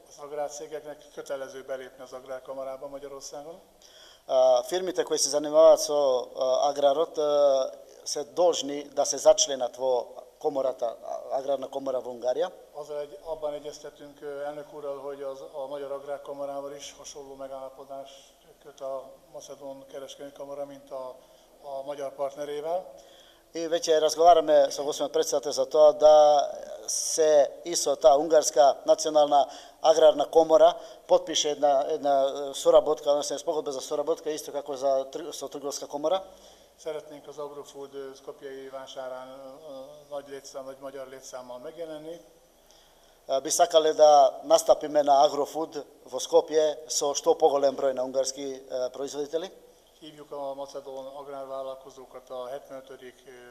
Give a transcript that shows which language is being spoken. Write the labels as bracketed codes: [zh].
[hu] Az agrárcégeknek kötelező belépni az agrárkamarába Magyarországon. [mk] Фирмите кои се занимаваат со аграрот се должни да се зачленат во komorata, agrárna komora v Ungária. [hu] Abban egyeztetünk elnök úrral, hogy a Magyar Agrárkamarával is hasonló megállapodás köt a Macedón kereskedelmi kamara, mint a magyar partnerével. [mk] И веќе разговараме со господин председател за тоа да се и со таа унгарска национална аграрна комора потпише една соработка, односно спогодба за соработка исто како со трговска комора. [hu] Szeretnénk az Agrofood szkopjei vásárán nagy magyar létszámmal megjelenni. [mk] Би сакале да настапиме на Агрофуд во Скопје со што поголем број на унгарски производители. [hu] Hívjuk a macedón agrárvállalkozókat a 75.